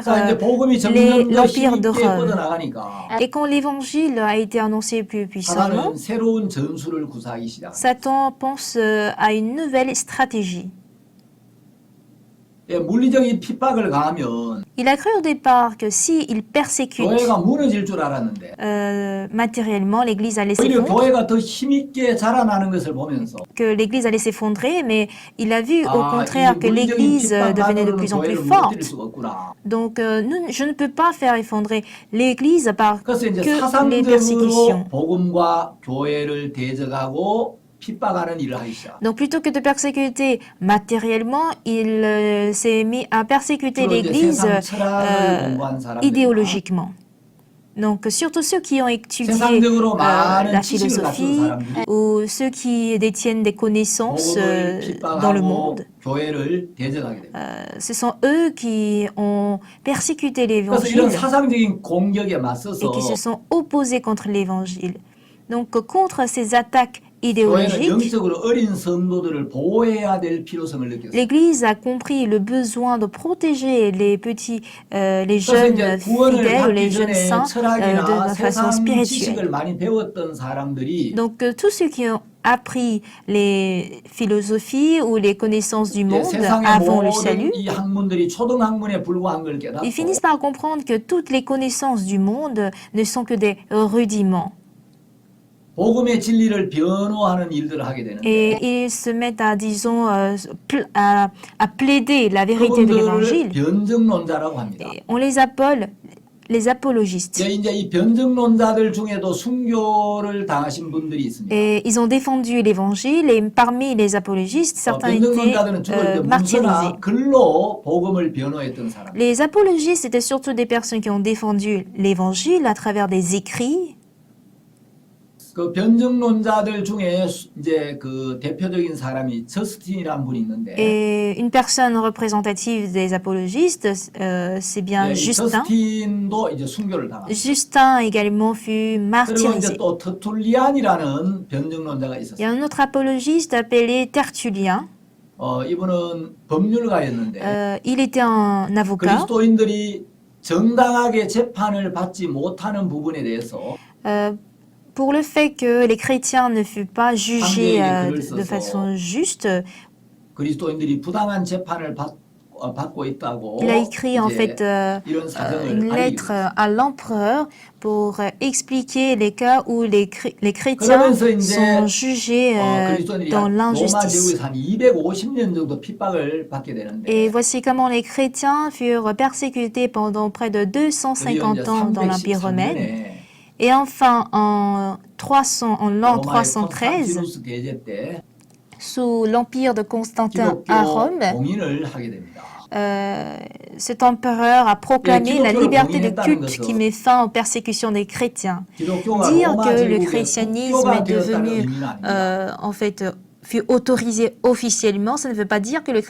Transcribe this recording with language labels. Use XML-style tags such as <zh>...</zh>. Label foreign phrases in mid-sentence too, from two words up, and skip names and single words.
<ko>자, 이제 복음이 점점 더</ko> <fr>l'Empire de</fr> <ko>힘있게</ko> <fr>Rome.</fr> <ko>뻗어나가니까</ko> <fr>Et quand l'Évangile a été annoncé plus puissamment,</fr> <ko>사단은 새로운 전술을 구사하기 시작합니다.</ko> <fr>Satan pense à une nouvelle stratégie.</fr> <ko>물리적인 핍박을 가하면</ko> <fr>Il a cru au départ que s'il persécute</fr> <ko>교회가 무너질 줄 알았는데</ko> <fr>matériellement, l'Église allait</fr> <ko>오히려</ko> <fr>s'effondrer,</fr> <ko>교회가 더 힘있게 자라나는 것을 보면서</ko> <fr>que l'Église allait s'effondrer, mais il a vu au</fr> <ko>이</ko> <fr>contraire que</fr> <ko>물리적인</ko> <fr>l'Église devenait de</fr> <ko>핍박만으로는</ko> <fr>plus en plus</fr> <ko>교회를</ko> <fr>forte.</fr> <ko>무너뜨릴 수가 없구나.</ko> <fr>Donc, je ne peux pas faire effondrer l'Église par</fr> <ko>그래서 이제</ko> <fr>que les</fr> <ko>사상적으로</ko> <fr>persécutions.</fr> <ko>복음과 교회를 대적하고 핍박하는 일을 하기 시작.</ko> <fr>Donc, plutôt que de persécuter matériellement, il s'est mis à persécuter</fr> <ko>주로 이제</ko> <fr>l'Église</fr> <ko>세상 철학을 공부한 사람들,</ko> <fr>idéologiquement. Donc, surtout ceux qui ont étudié</fr> <ko>세상적으로 많은</ko> <fr>la</fr> <ko>지식을 갖춘</ko> <fr>philosophie</fr> <ko>사람들이</ko> <fr>ou ceux qui détiennent des connaissances</fr> <ko>복음을</ko> <fr>dans le</fr> <ko>핍박하고</ko> <fr>monde.</fr> <ko>교회를 대적하게 됩니다.</ko> <fr>Ce sont eux qui ont persécuté</fr> <ko>그래서</ko> <fr>l'Évangile</fr> <ko>이런 사상적인 공격에</ko> <fr>et</fr> <ko>맞서서</ko> <fr>qui se sont opposés contre l'Évangile. Donc, contre ces attaques</fr> <ko>교회는</ko> <fr>idéologique,</fr> <ko>영적으로 어린 성도들을 보호해야 될 필요성을 느꼈어요.</ko> <fr>l'Église a compris le besoin de protéger les petits, les</fr> <ko>그래서</ko> <fr>jeunes</fr> <ko>이제 구원을</ko> <fr>fidèles ou les</fr> <ko>받기</ko> <fr>jeunes</fr> <ko>전에</ko> <fr>saints de</fr> <ko>철학이나</ko> <fr>façon</fr> <ko>세상 지식을</ko> <fr>spirituelle.</fr> <ko>많이 배웠던 사람들이</ko> <fr>Donc tous ceux qui ont appris les philosophies ou les connaissances du</fr> <ko>이제</ko> <fr>monde</fr> <ko>세상의</ko> <fr>avant le</fr> <ko>모든</ko> <fr>salut,</fr> <ko>이 학문들이 초등학문에 불과한 걸 깨닫고</ko> <fr>ils finissent par comprendre que toutes les connaissances du monde ne sont que des rudiments.</fr> <ko>복음의 진리를 변호하는 일들을 하게 되는데</ko> <fr>Et ils se mettent à, disons, à plaider la vérité de</fr> <ko>그분들을</ko> <fr>l'évangile.</fr> <ko>변증론자라고 합니다.</ko> <fr>Et on les appelle les apologistes.</fr> <ko>이제 이 변증론자들 중에도 순교를 당하신 분들이 있습니다.</ko> <fr>Et ils ont défendu l'évangile et parmi les apologistes, certains étaient</fr> <ko>변증론자들은 주로 이제</ko> <fr>martyrisés.</fr> <ko>문서나 글로 복음을 변호했던 사람.</ko> <fr>Les apologistes étaient surtout des personnes qui ont défendu l'évangile à travers des écrits.</fr> <ko>그 변증론자들 중에 이제 그 대표적인 사람이 저스틴이라는 분이 있는데</ko> <fr>Et une personne représentative des apologistes, c'est bien</fr> <ko>이</ko> <fr>Justin.</fr> <ko>저스틴도 이제 순교를 당합니다.</ko> <fr>Justin également fut</fr> <ko>그리고 이제</ko> <fr>martyrisé.</fr> <ko>또 터툴리안이라는 변증론자가</ko> <fr>Il y</fr> <ko>있었어요.</ko> <fr>a un autre apologiste appelé Tertullien.</fr> <ko>이분은 법률가였는데</ko> <fr>Il était un avocat.</fr> <ko>그리스도인들이 정당하게 재판을 받지 못하는 부분에 대해서</ko> <fr>Pour le fait que les chrétiens ne furent pas jugés de façon juste,</fr> <ko>그리스도인들이 부당한 재판을 받고 있다고</ko> <fr>il a écrit en fait</fr> <ko>이런 사정을</ko> <fr>une</fr> <ko>알리기</ko> <fr>lettre</fr> <ko>위해서.</ko> <fr>à l'empereur pour expliquer les cas où les chrétiens</fr> <ko>그러면서 이제</ko> <fr>sont jugés</fr> <ko>그리스도인들이</ko> <fr>dans</fr> <ko>로마</ko> <fr>l'injustice.</fr> <ko>제국에서 한 250년 정도 핍박을 받게 되는데</ko> <fr>Et voici comment les chrétiens furent persécutés pendant près de 250 ans dans l'Empire romain.</fr> <ko>313년에</ko> <fr>Et enfin, en l'an</fr> <ko>로마의</ko> <fr>313,</fr> <ko>콘스탄티누스 계제 때</ko> <fr>sous l'empire de Constantin à</fr> <ko>기독교</ko> <fr>Rome,</fr> <ko>공인을 하게 됩니다.</ko> <fr>cet empereur a proclamé la liberté de culte</fr> <ko>것은</ko> <fr>qui met fin aux persécutions des chrétiens.</fr> <ko>기독교가</ko> <fr>Dire</fr> <ko>로마</ko> <fr>que le</fr> <ko>제국의</ko> <fr>christianisme</fr> <ko>국교가</ko> <fr>est</fr> <ko>되었다는</ko> <fr>devenu,</fr> <ko>의미는 아닙니다.</ko> <fr>en fait, fut autorisé officiellement, ça ne veut pas dire que le</fr>